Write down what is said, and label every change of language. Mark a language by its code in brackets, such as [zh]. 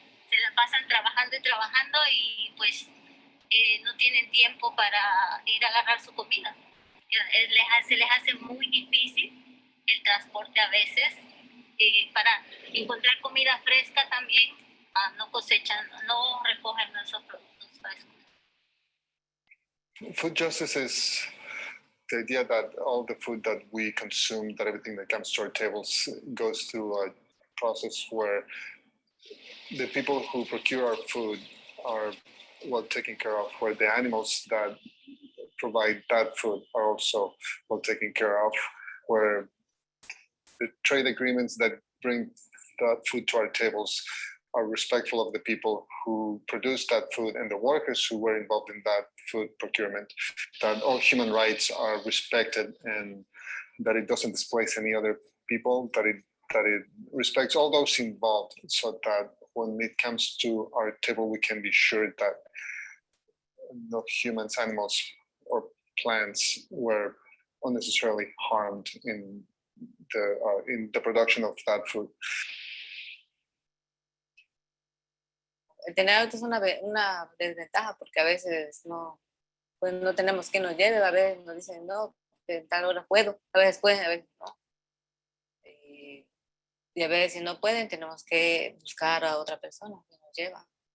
[es] Se la pasan trabajando y trabajando y pues no tienen tiempo para ir a agarrar su comida. Se les hace muy difícil el transporte a veces. Para encontrar comida fresca también no cosechan, no recogen esos productos frescos. [en] Food justice is the idea that all the food that we consume, that everything that comes to our tables goes through a process where the people who procure our food are well taken care of, where the animals that provide that food are also well taken care of, where the trade agreements that bring that food to our tables are respectful of the people who produce that food and the workers who were involved in that food procurement, that all human rights are respected and that it doesn't displace any other people, that it respects all those involved, so that when it comes to our table, we can be sure that no humans, animals, or plants were unnecessarily harmed in the production of that food. [es] El tener auto es una desventaja porque a veces no tenemos quien nos lleve, a veces nos dicen no, en tal hora puedo, a veces pueden, a veces no. Y a veces si no pueden tenemos que buscar a otra persona que nos lleva.